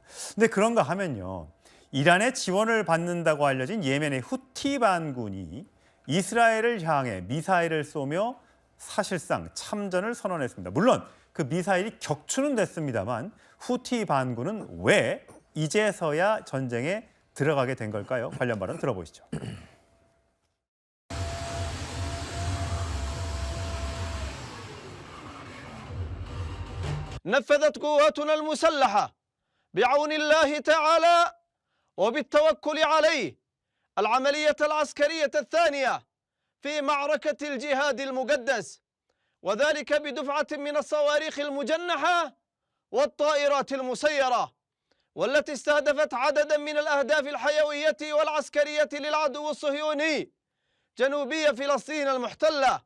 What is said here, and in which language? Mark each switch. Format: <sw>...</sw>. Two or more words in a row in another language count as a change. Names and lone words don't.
<ko>근데 그런가 하면요, 이란의 지원을 받는다고 알려진 예멘의 후티 반군이 이스라엘을 향해 미사일을 쏘며 사실상 참전을 선언했습니다. 물론 그 미사일이 격추는 됐습니다만 후티 반군은 왜 이제서야 전쟁에 들어가게 된 걸까요? 관련 발언 들어보시죠.</ko> <ar>نفذت قواتنا المسلحة بعون الله تعالى وبالتوكل عليه العملية العسكرية الثانية في معركة الجهاد المقدس، وذلك بدفعة من الصواريخ المجنحة والطائرات المسيرة، والتي استهدفت عددا من الأهداف الحيوية والعسكرية للعدو الصهيوني جنوبي فلسطين المحتلة.</ar>